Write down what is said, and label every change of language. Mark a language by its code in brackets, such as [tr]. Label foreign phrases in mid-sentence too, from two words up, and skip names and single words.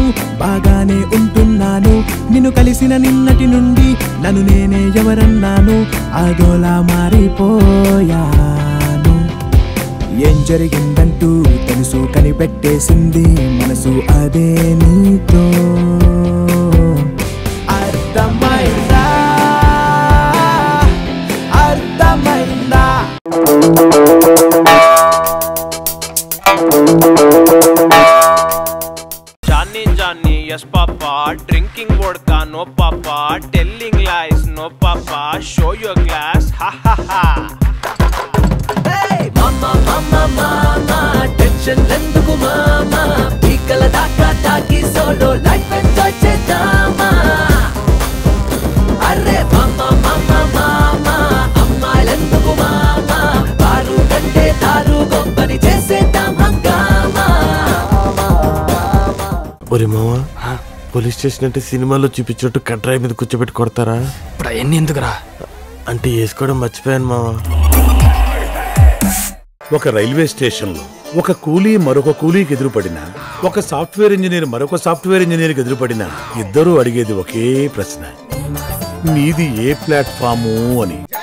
[te] బాగానే ఉంటున్నాను, నిన్ను కలిసిన నిన్నటి నుండి నన్ను నేనే ఎవరన్నాను, అదోలా మారిపోయాను. ఏం జరిగిందంటూ తెలుసు కనిపెట్టేసింది మనసు, అదే నీతో. అర్థమైందా అర్థమైందా? [en] Johnny, yes papa, drinking vodka, no papa, telling lies, no papa, show your glass, ha ha ha. [te] హే, మామా, మామా, మామా, టెన్షన్ ఎందుకు మామా, పీకల దాకా తాగి [en] solo life enjoy [te] చేద్దామా. అరే మామా, మామా, మామా, అమ్మాయిల్ ఎందుకు మామా, బారు గంటే దారు గొంబని చేసేదాం హంగామా. ఒరే మావా, [en] police station [te] అంటే సినిమాలో చూపించినట్టు కట్రాయి మీద కూర్చోబెట్టి కొడతారా? ఇప్పుడు అవన్నీ ఎందుకురా? అంటే వేసుకోవడం మర్చిపోయాను మావా. ఒక [en] railway stationlo [te] ఒక కూలీ మరొక కూలీకి ఎదురుపడినా, ఒక [en] software engineer [te] మరొక [en] software engineerki [te] ఎదురుపడినా ఇద్దరూ అడిగేది ఒకే ప్రశ్న, నీది ఏ ప్లాట్ఫాము అని.